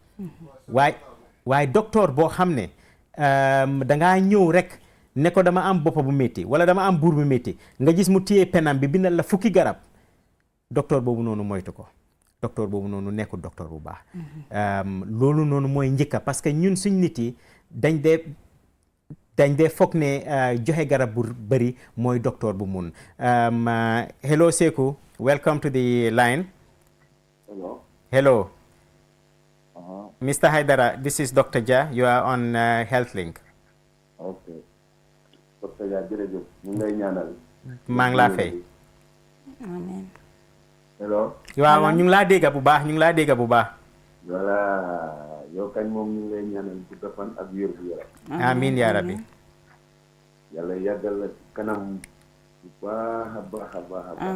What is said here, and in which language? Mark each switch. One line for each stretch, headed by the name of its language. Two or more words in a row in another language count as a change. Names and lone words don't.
Wolof: waaye docteur boo xam ne dangaa ñëw rek ne ko dama am boppa bu métti wala dama am buur bu métti nga gis mu téye penam bi bindal la fukki garab docteur boobu noonu moytu ko docteur boobu noonu nekkul docteur bu baax loolu noonu mooy njëkka
French: parce que
Wolof: ñun suñ nit yi dañ dee foog ne joxe garab bu bëri mooy docteur bu mun
English: hello Seku welcome to the line hello Mr. Haidara this is Dr. Jah you are on HealthLink okay Dr.
Wolof: Jah jërëjëf ñu ngi lay ñaanal maa ngi laa fay Amen.
English: hello
Wolof: waaw ñu ngi laa dégg bu baax voilà yow kañ moom ñu ngi lay ñaanal bu fan ak wér gu yaram
Arabic: آمين يا ربي
Wolof: yàlla yàggal la kanam bu baax a baax